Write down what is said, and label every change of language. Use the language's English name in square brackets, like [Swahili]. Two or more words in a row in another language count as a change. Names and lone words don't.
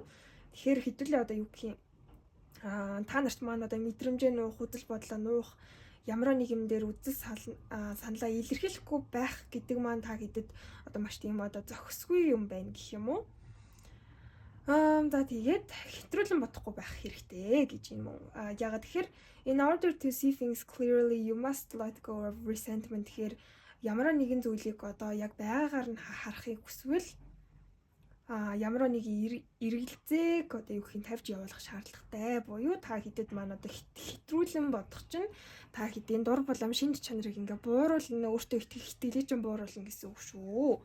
[Mongolian] Тэгэхээр хэдүүлээ одоо юу гэх юм та нарт маань одоо мэдрэмжээ нуух, үзэл бодлоо нуух, ямар нэг юм дээр үзэл саналаа илэрхийлэхгүй байх гэдэг маань та хэдэд одоо маш тийм одоо зохисгүй юм байна гэх юм уу? За тэгээд хэтрүүлэн бодохгүй байх хэрэгтэй гэж юм уу? Ягаад тэгэхээр [English] in order to see things clearly you must let go of resentment [Mongolian] гэхээр ямар нэгэн зүйлийг одоо яг байгаагаар нь харахыг хүсвэл ямар нэг эргэлзээг одоо юу гэхийн тавьж явуулах шаардлагатай. Буюу та хэдэд маань одоо хэтрүүлэн бодох чинь та хэдийн дур булам шинж чанарыг ингээ бууруулна, өөртөө итгэлээ чинь бууруулна гэсэн үг шүү.